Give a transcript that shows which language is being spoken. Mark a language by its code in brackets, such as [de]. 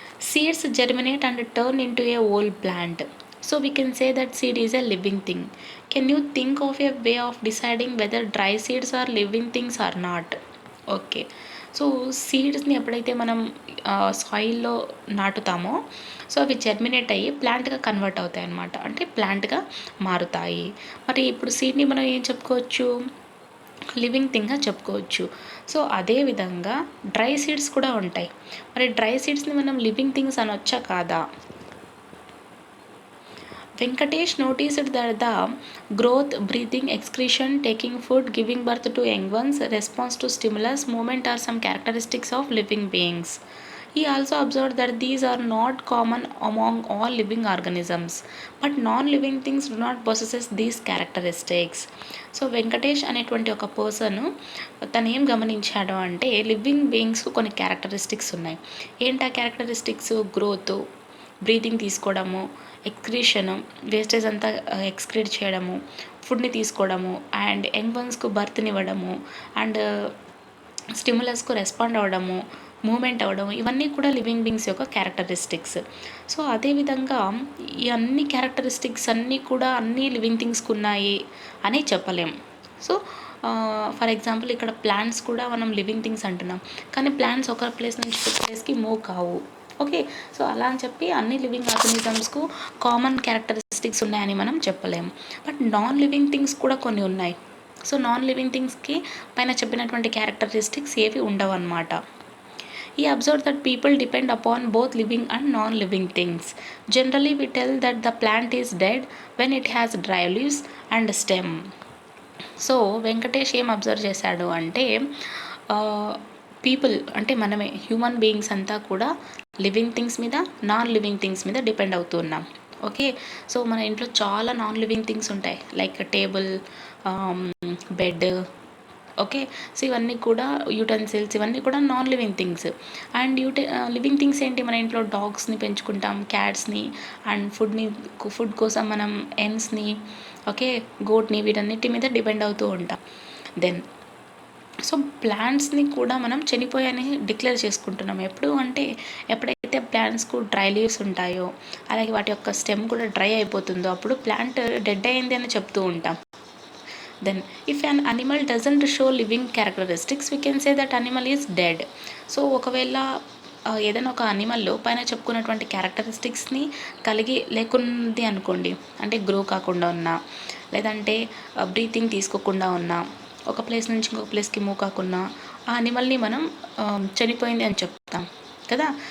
[en] Seeds germinate and turn into a whole plant. So we can say that seed is a living thing. Can you think of a way of deciding whether dry seeds are living things or not? [te] Okay, so సీడ్స్ని ఎప్పుడైతే మనం సాయిల్లో నాటుతామో, so అవి germinate అయ్యి ప్లాంట్గా convert అవుతాయి అన్నమాట, అంటే ప్లాంట్గా మారుతాయి. మరి ఇప్పుడు సీడ్ని మనం ఏం చెప్పుకోవచ్చు, లివింగ్ థింగ్గా చెప్పుకోవచ్చు. సో అదేవిధంగా డ్రై సీడ్స్ కూడా ఉంటాయి. మరి డ్రై సీడ్స్ని మనం లివింగ్ థింగ్స్ అనొచ్చా కాదా? [en] Venkatesh noticed that the growth, breathing, excretion, taking food, giving birth to young ones, response to stimulus, moment are some characteristics of living beings. He also observed that these are not common among all living organisms, but non-living things do not possess these characteristics. [te] So Venkatesh అనేటువంటి ఒక person తను ఏం గమనించాడు అంటే living బీయింగ్స్కు కొన్ని characteristics ఉన్నాయి. ఏంటి ఆ క్యారెక్టరిస్టిక్స్? గ్రోత్, బ్రీతింగ్ తీసుకోవడము, ఎక్స్క్రీషను, వేస్టేజ్ అంతా ఎక్స్క్రీట్ చేయడము, ఫుడ్ని తీసుకోవడము, అండ్ యంగ్ వన్స్కు బర్త్నివ్వడము, అండ్ స్టిములస్కు రెస్పాండ్ అవ్వడము, మూమెంట్ అవ్వడం, ఇవన్నీ కూడా లివింగ్ బీయింగ్స్ యొక్క క్యారెక్టరిస్టిక్స్. సో అదేవిధంగా ఈ అన్ని క్యారెక్టరిస్టిక్స్ అన్నీ కూడా అన్ని లివింగ్ థింగ్స్కి ఉన్నాయి అని చెప్పలేం. సో ఫర్ ఎగ్జాంపుల్ ఇక్కడ ప్లాంట్స్ కూడా మనం లివింగ్ థింగ్స్ అంటున్నాం, కానీ ప్లాంట్స్ ఒక ప్లేస్ నుంచి ఒక ప్లేస్కి మూవ్ కావు. ఓకే, సో అలా అని చెప్పి అన్ని లివింగ్ ఆర్గనిజమ్స్కు కామన్ క్యారెక్టరిస్టిక్స్ ఉన్నాయని మనం చెప్పలేము. బట్ నాన్ లివింగ్ థింగ్స్ కూడా కొన్ని ఉన్నాయి. సో నాన్ లివింగ్ థింగ్స్కి పైన చెప్పినటువంటి క్యారెక్టరిస్టిక్స్ ఏవి ఉండవు అన్నమాట. [en] He observed that people depend upon both living and non-living things. Generally, we tell that the plant is dead when it has dry leaves and stem. [te] So Venkatesh ఏం observe చేశాడు అంటే people అంటే మనమే హ్యూమన్ బీయింగ్స్ అంతా కూడా living things మీద, non living things మీద depend అవుతూ ఉన్నాం. ఓకే, సో మన ఇంట్లో చాలా నాన్ లివింగ్ థింగ్స్ ఉంటాయి, like table, bed. Okay, so ఇవన్నీ కూడా యూటెన్సిల్స్, ఇవన్నీ కూడా non living things. And living things ఏంటి? మన ఇంట్లో డాగ్స్ని పెంచుకుంటాం, క్యాట్స్ని, అండ్ ఫుడ్ కోసం మనం ఎన్స్ని, ఓకే, గోట్ని, వీటన్నిటి మీద డిపెండ్ అవుతూ ఉంటాం. దెన్ సో ప్లాంట్స్ని కూడా మనం చనిపోయాయని డిక్లేర్ చేసుకుంటున్నాం. ఎప్పుడు అంటే ఎప్పుడైతే ప్లాంట్స్కు డ్రై లీవ్స్ ఉంటాయో, అలాగే వాటి యొక్క స్టెమ్ కూడా డ్రై అయిపోతుందో అప్పుడు ప్లాంట్ డెడ్ అయింది అని చెప్తూ ఉంటాం. [en] Then if an animal doesn't show living characteristics, we can say that animal is dead. [te] So ఒకవేళ ఏదైనా ఒక అనిమల్లో పైన చెప్పుకున్నటువంటి క్యారెక్టరిస్టిక్స్ని కలిగి లేకుంది అనుకోండి, అంటే గ్రో కాకుండా ఉన్నా, లేదంటే బ్రీతింగ్ తీసుకోకుండా ఉన్నా, ఒక ప్లేస్ నుంచి ఇంకొక ప్లేస్కి మూవ్ కాకుండా, ఆ అనిమల్ని మనం చనిపోయింది అని చెప్తాం కదా.